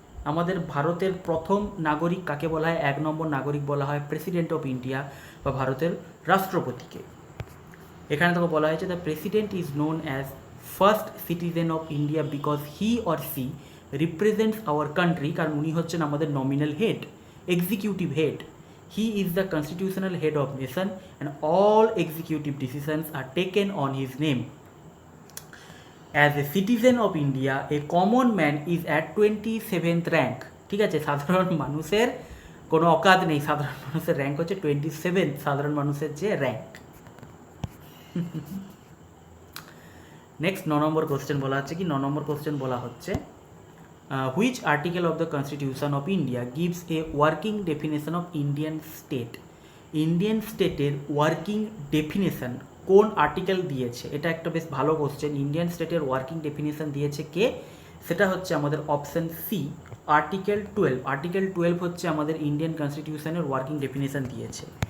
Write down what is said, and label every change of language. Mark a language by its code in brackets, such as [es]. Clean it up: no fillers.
[bn] আমাদের ভারতের প্রথম নাগরিক কাকে বলা হয়? 1 নম্বর নাগরিক বলা হয় প্রেসিডেন্ট অফ ইন্ডিয়া বা ভারতের রাষ্ট্রপতিকে। এখানে তোকে বলা হয়েছে [en] the president is known as first citizen of India because he or she represents our country, [bn] কারণ উনি হচ্ছেন আমাদের nominal head, executive head. [en] He is the constitutional head of nation and all executive decisions are taken on his name. As a citizen of India, a common man is at 27th rank. [bn] ঠিক আছে, সাধারণ মানুষের কোনো অকাদ নেই, সাধারণ মানুষের rank হচ্ছে 27, সাধারণ মানুষের যে র্যাঙ্ক। নেক্সট 9 নম্বর কোশ্চেন বলা হচ্ছে [en] কি? 9 নম্বর কোশ্চেন বলা হচ্ছে, which article of the Constitution of India gives a working definition of Indian state? [bn] Indian স্টেটের ওয়ার্কিং ডেফিনেশন কোন আর্টিকেল দিয়েছে? এটা একটা বেশ ভালো কোশ্চেন। ইন্ডিয়ান স্টেটের ওয়ার্কিং ডেফিনেশন দিয়েছে কে? সেটা হচ্ছে আমাদের অপশান সি, আর্টিকেল 12। আর্টিকেল 12 হচ্ছে আমাদের ইন্ডিয়ান কনস্টিটিউশনের ওয়ার্কিং ডেফিনেশন দিয়েছে।